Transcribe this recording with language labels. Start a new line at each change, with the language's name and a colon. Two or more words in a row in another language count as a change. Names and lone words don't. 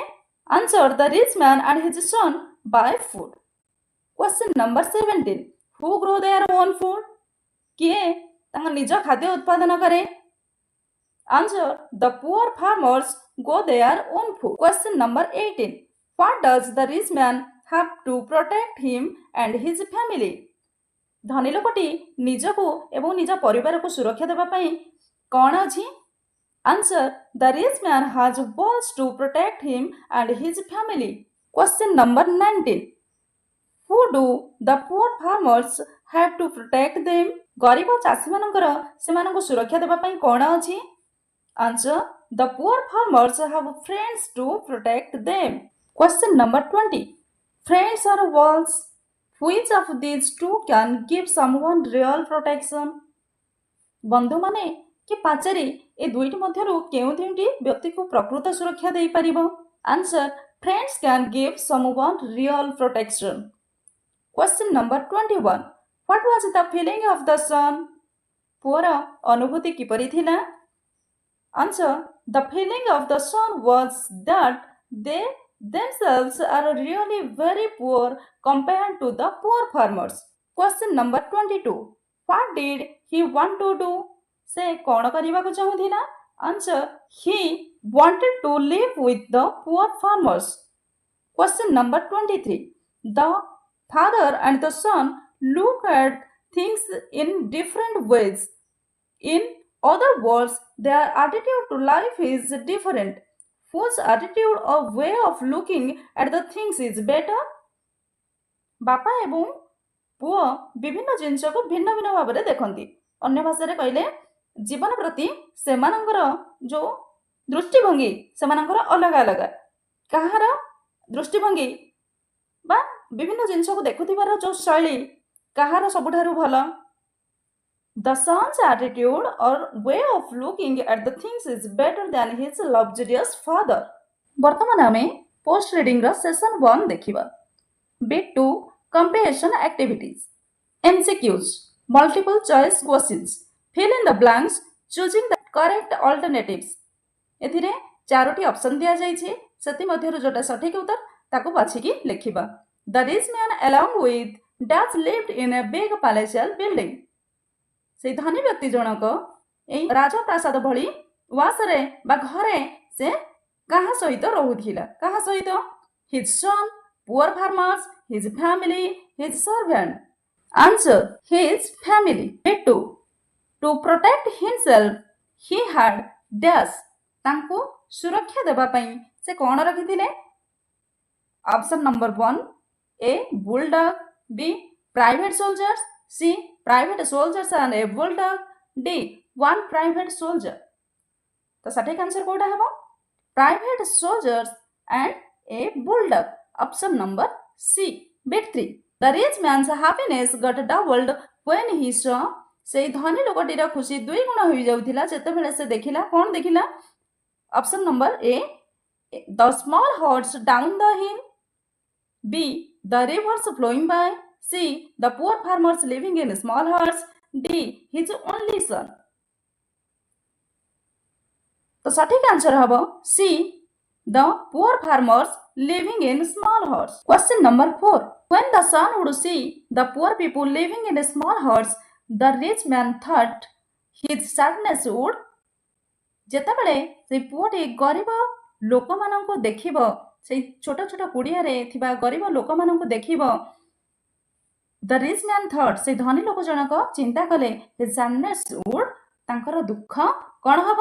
English: Answer: the rich man and his son buy food. Question number 17. Who grow their own food?
Odia: କିଏ ତାଙ୍କ ନିଜ ଖାଦ୍ୟ ଉତ୍ପାଦନ କରେ?
English: Answer: the poor farmers grow their own food. Question number 18. What does the rich man have to protect him and his family?
Odia: ଧନୀ ଲୋକଟି ନିଜକୁ ଏବଂ ନିଜ ପରିବାରକୁ ସୁରକ୍ଷା ଦେବା ପାଇଁ କ'ଣ ଅଛି?
English: Answer: the rich man has walls to protect him and his family. Question number 19. Who do the poor farmers have to protect them?
Odia: ଗରିବ ଚାଷୀମାନଙ୍କର ସେମାନଙ୍କୁ ସୁରକ୍ଷା ଦେବା ପାଇଁ କ'ଣ ଅଛି?
English: Answer: the poor farmers have friends to protect them. Question number 20. Friends or walls? Which of these two can give someone real protection?
Odia: ବନ୍ଧୁମାନେ କି ପାଚେରୀ ଏ ଦୁଇଟି ମଧ୍ୟରୁ କେଉଁ ଦୁଇଟି ବ୍ୟକ୍ତିକୁ ପ୍ରକୃତ ସୁରକ୍ଷା ଦେଇପାରିବ?
English: Answer: friends can give someone real protection. Question number 21. What was the feeling of the son?
Odia: ପୁଅର ଅନୁଭୂତି କିପରି ଥିଲା?
English: Answer: the feeling of the son was that they themselves are really very poor compared to the poor farmers. Question number 22. What did he want to do?
Odia: ସେ କ'ଣ କରିବାକୁ ଚାହୁଁଥିଲା?
English: Answer: he wanted to live with the poor farmers. Question number 23. The father and the son look at things in different ways. In other words, their attitude to life is different. Whose attitude or way of looking at the things is better?
Odia: ବାପା ଏବଂ ପୁଅ ବିଭିନ୍ନ ଜିନିଷକୁ ଭିନ୍ନ ଭିନ୍ନ ଭାବରେ ଦେଖନ୍ତି। ଅନ୍ୟ ଭାଷାରେ କହିଲେ ଜୀବନ ପ୍ରତି ସେମାନଙ୍କର ଯେଉଁ ଦୃଷ୍ଟିଭଙ୍ଗୀ ସେମାନଙ୍କର ଅଲଗା ଅଲଗା। କାହାର ଦୃଷ୍ଟିଭଙ୍ଗୀ ବା ବିଭିନ୍ନ ଜିନିଷକୁ ଦେଖୁଥିବାର ଯେଉଁ ଶୈଳୀ କାହାର ସବୁଠାରୁ ଭଲ?
English: The son's attitude or way of looking at the things is better than his luxurious father.
Odia: ବର୍ତ୍ତମାନ ଆମେ
English: post reading
Odia: ର session 1 ଦେଖିବା।
English: Bit 2 comprehension activities. MCQs multiple choice questions. Fill in the blanks choosing the correct alternatives.
Odia: ଏଥିରେ ଚାରୋଟି ଅପସନ୍ ଦିଆଯାଇଛି, ସେଥିମଧ୍ୟରୁ ଯୋଉଟା ସଠିକ ଉତ୍ତର ତାକୁ ବାଛିକି ଲେଖିବା।
English: The rich man along with dash lived in a big palatial building.
Odia: ସେଇ ଧନୀ ବ୍ୟକ୍ତି ଜଣକ ଏଇ ରାଜପ୍ରାସାଦ ଭଳି ଉଆସରେ ବା ଘରେ ସେ କାହା ସହିତ ରହୁଥିଲା? କାହା ସହିତ?
English: His son, poor farmers, his family, his servant. Answer: his family. Bit 2. To protect himself, he had dash.
Odia: ତାଙ୍କୁ ସୁରକ୍ଷା ଦେବା ପାଇଁ ସେ କ'ଣ ରଖିଥିଲେ?
English: Option number 1. A. Bulldog. B. Private soldiers. C. Private soldiers and a bulldog. D. One private soldier.
Odia: ତ ସଠିକ ଆନସର କୋଉଟା ହେ?
English: Private soldiers and a bulldog. Option number C. Bit 3. The rich man's happiness got doubled when he saw.
Odia: ସେଇ ଧନୀ ଲୋକଟିର ଖୁସି ଦ୍ୱିଗୁଣ ହୋଇଯାଉଥିଲା ଯେତେବେଳେ ସେ ଦେଖିଲା। କ'ଣ ଦେଖିଲା?
English: Option number A. The small horse down the hill. B. The rivers flowing by. C. The poor farmers living in small huts. D. His only son.
Odia: ତ ସଠିକ ଆନସର ହବ C.
English: The poor farmers living in small huts. Question number 4. When the son would see the poor people living in small huts, the rich man thought his sadness would.
Odia: ଯେତେବେଳେ ସେ ପୁଅଟି ଗରିବ ଲୋକମାନଙ୍କୁ ଦେଖିବ, ସେଇ ଛୋଟ ଛୋଟ କୁଡ଼ିଆରେ ଥିବା ଗରିବ ଲୋକମାନଙ୍କୁ ଦେଖିବ,
English: the rich man thought,
Odia: ସେ ଧନୀ ଲୋକ ଜଣକ ଚିନ୍ତା କଲେ
English: his sadness would,
Odia: ତାଙ୍କର ଦୁଃଖ କ'ଣ ହବ?